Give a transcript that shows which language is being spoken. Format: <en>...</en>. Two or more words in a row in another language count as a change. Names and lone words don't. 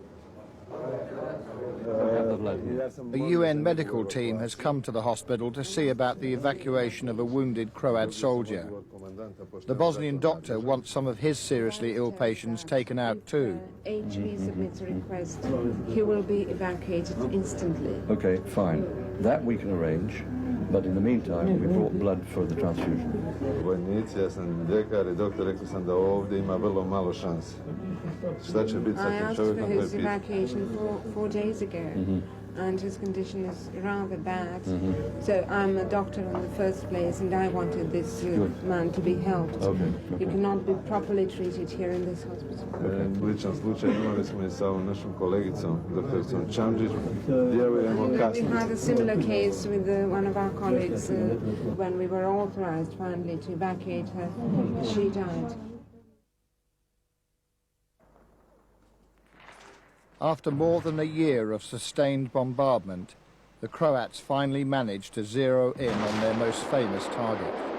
<en>A UN medical team has come to the hospital to see about the evacuation of a wounded Croat soldier. The Bosnian doctor wants some of his seriously ill patients taken out too. HV submits a request. He will be evacuated instantly. Okay, fine. That we can arrange. But in the meantime, we brought blood for the transfusion.</en> <bs>Vojnici, ja sam dekar I doktor, rekli sam da ovdje ima vrlo malo šanse. Šta će biti sa tim čovjekom, to je pitanje.</bs> <en>I asked for his evacuation 4 days ago, and his condition is rather bad. So I'm a doctor in the first place, and I wanted this man to be helped. He cannot be properly treated here in this hospital.</en> <bs>Sličan slučaj imali smo I sa ovom našom kolegicom, doktoricom Čamđić. Vjerujemo kasnije.</bs> <en>We had a similar case with one of our colleagues when we were authorized finally to evacuate her. She died. After more than a year of sustained bombardment, the Croats finally managed to zero in on their most famous target.</en>